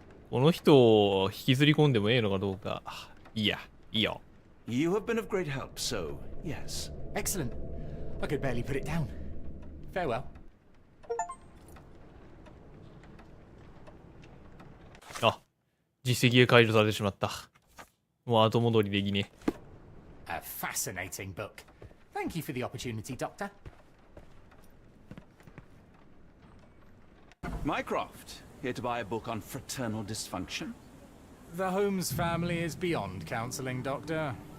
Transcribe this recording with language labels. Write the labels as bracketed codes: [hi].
[ja] この人を引きずり込んでもええのかどうか。いいや、いいよ。 [en] You have been of great help, so yes. Excellent. I could barely put it down. Farewell. [ja] あ、実績が解除されてしまった。もう後戻りできね。 [en] A fascinating book. Thank you for the opportunity, Doctor. Mycroft, here to buy a book on fraternal dysfunction? The Holmes family is beyond counseling, Doctor.